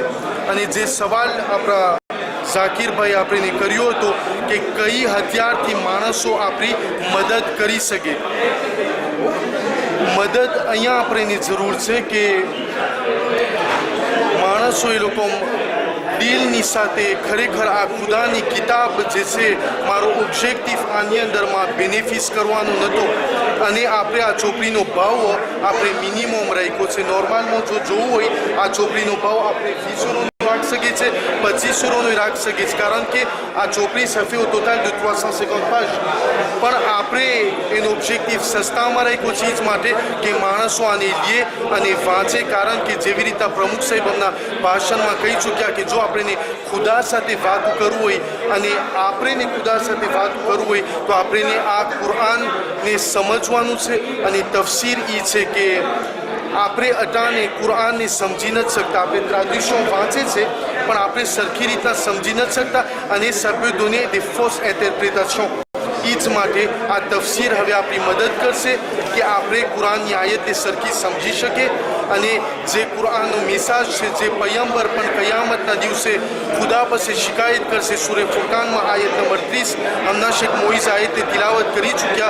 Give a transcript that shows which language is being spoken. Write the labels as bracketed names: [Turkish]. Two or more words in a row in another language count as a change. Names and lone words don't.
[Gujarati] અને જે સવાલ આપણા ઝાકીરભાઈ આપણે કર્યો હતો કે કઈ હથિયારથી માણસો આપણી મદદ કરી શકે, મદદ અહીંયા આપણે જરૂર છે કે માણસો એ લોકો દિલની સાથે ખરેખર આ ખુદાની કિતાબ જે છે, મારો ઓબ્જેક્ટિવ આની અંદરમાં બેનિફિસ કરવાનો નહોતો. અને આપણે આ ચોપડીનો ભાવ આપણે મિનિમમ રાખ્યો છે. નોર્મલમાં જો જોવું હોય આ ચોપડીનો ભાવ આપણે 20 રાખી શકીએ છીએ, 25 રાખી શકીએ છીએ, કારણ કે આ ચોપડી સફે ટોટલ [French] de 350 pages. [Gujarati] પણ આપણે એનો ઓબ્જેક્ટિવ સસ્તામાં રાખ્યો છે જ માટે કે માણસો આને લે અને વાંચે, કારણ કે જેવી રીતે પ્રમુખ સાહેબ એમના ભાષણમાં કહી ચૂક્યા કે જો આપણે ખુદા સાથે વાત કરવું હોય અને આપણે ખુદા સાથે વાત કરવું હોય તો આપણે આ કુરાનને સમજવાનું છે. અને તફસીર એ છે કે આપણે અટાણે કુરાનને સમજી નથી શકતા, આપણે ટ્રાડિશન વાંચે છે પણ આપણે સરખી રીતના સમજી નથી શકતા, અને સભ્ય [French] donner des fausses interprétations. [Gujarati] એ જ માટે આ તફસીર હવે આપણી મદદ કરશે કે આપણે કુરાનની આયતને સરખી સમજી શકીએ, અને જે કુરાનનો મેસેજ છે, જે પયંબર પણ કયામતના દિવસે ખુદા પાસે શિકાયત કરશે. સૂરે ફુરકાનમાં આયત નંબર 30 હમણાં શેખ મોઈઝ આયતે તિલાવત કરી ચૂક્યા.